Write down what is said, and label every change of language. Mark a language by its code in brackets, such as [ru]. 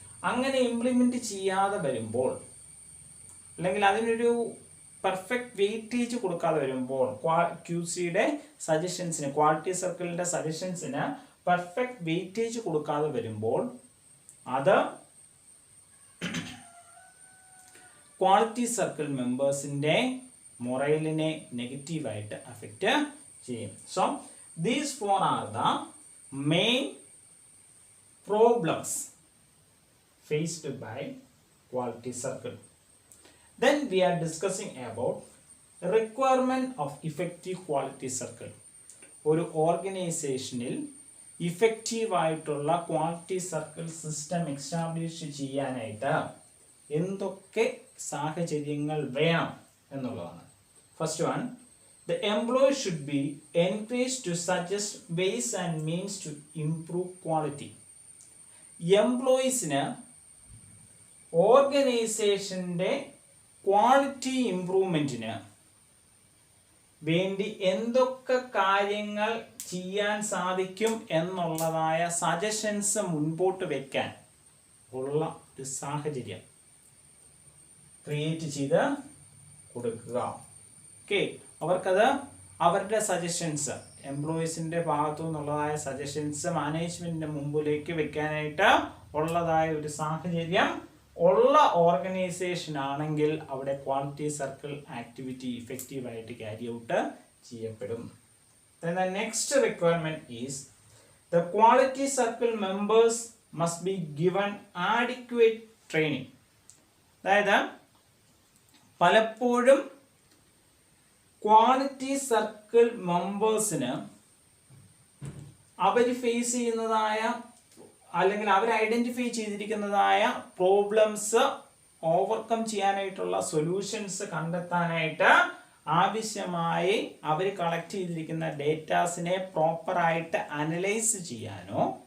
[ml] അങ്ങനെ ഇംപ്ലിമെന്റ് ചെയ്യാതെ വരുമ്പോൾ, അല്ലെങ്കിൽ അതിനൊരു പെർഫെക്റ്റ് വെയിറ്റേജ് കൊടുക്കാതെ വരുമ്പോൾ, ക്യൂസിയുടെ സജഷൻസിന്, ക്വാളിറ്റി സർക്കിളിന്റെ സജഷൻസിന് പെർഫെക്റ്റ് വെയിറ്റേജ് കൊടുക്കാതെ വരുമ്പോൾ അത് ക്വാളിറ്റി സർക്കിൾ മെമ്പേഴ്സിന്റെ മൊറൈലിനെ നെഗറ്റീവായിട്ട് അഫക്റ്റ് ചെയ്യും. [en] So these four are the main problems faced by quality circle. Then we are discussing about requirement of effective quality circle. [ml] ഒരു ഓർഗനൈസേഷനിൽ ഇഫക്റ്റീവ് ആയിട്ടുള്ള ക്വാളിറ്റി സർക്കിൾ സിസ്റ്റം എസ്റ്റാബ്ലിഷ് ചെയ്യാനായിട്ട് എന്തൊക്കെ സാഹചര്യങ്ങൾ വേണം എന്നുള്ളതാണ്. [en] First one, the employee should be encouraged to suggest ways and means to improve quality. [ml] എംപ്ലോയീസിന് ഓർഗനൈസേഷന്റെ quality ഇംപ്രൂവ്മെന്റിന് വേണ്ടി എന്തൊക്കെ കാര്യങ്ങൾ ചെയ്യാൻ സാധിക്കും എന്നുള്ളതായ സജഷൻസ് മുൻപോട്ട് വെക്കാൻ ഉള്ള ഒരു സാഹചര്യം ക്രിയേറ്റ് ചെയ്ത് കൊടുക്കുക. ഓക്കെ, അവർക്കത് അവരുടെ സജഷൻസ്, എംപ്ലോയീസിന്റെ ഭാഗത്തു നിന്നുള്ളതായ സജഷൻസ് മാനേജ്മെന്റിന്റെ മുമ്പിലേക്ക് വെക്കാനായിട്ട് ഉള്ളതായ ഒരു സാഹചര്യം ഉള്ള ഓർഗനൈസേഷൻ ആണെങ്കിൽ അവിടെ quality circle activity ഇഫക്റ്റീവായിട്ട് carry out ചെയ്യപ്പെടും. [en] Then the next requirement is the quality circle members must be given adequate training. [ml] അതായത് പലപ്പോഴും ക്വാളിറ്റി സർക്കിൾ മെമ്പേഴ്സിന് അവർ ഫേസ് ചെയ്യുന്നതായ, അല്ലെങ്കിൽ അവർ ഐഡന്റിഫൈ ചെയ്തിരിക്കുന്നതായ പ്രോബ്ലംസ് ഓവർകം ചെയ്യാനായിട്ടുള്ള സൊല്യൂഷൻസ് കണ്ടെത്താനായിട്ട് ആവശ്യമായി അവർ കളക്ട് ചെയ്തിരിക്കുന്ന ഡേറ്റാസിനെ പ്രോപ്പറായിട്ട് അനലൈസ് ചെയ്യാനോ